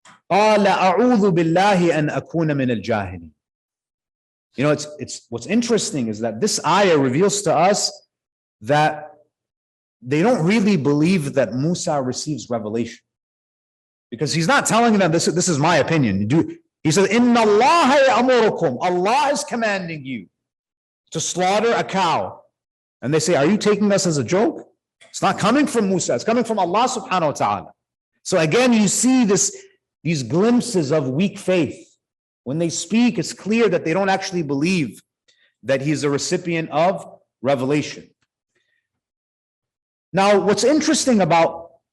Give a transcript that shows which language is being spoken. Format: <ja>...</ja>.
<ar>قَالَ أَعُوذُ بِاللَّهِ أَنْ أَكُونَ مِنَ الْجَاهِلِينَ.</ar> <en>It's what's interesting is that this ayah reveals to us that they don't really believe that Musa receives revelation. Because he's not telling them, this is my opinion. He says,</en> <ar>إِنَّ اللَّهَ يَأْمُرُكُمْ.</ar> <en>Allah is commanding you to slaughter a cow. And they say, are you taking us as a joke? It's not coming from Musa, it's coming from Allah subhanahu wa ta'ala. So again, you see these glimpses of weak faith. When they speak, it's clear that they don't actually believe that he's a recipient of revelation. Now, what's interesting about</en>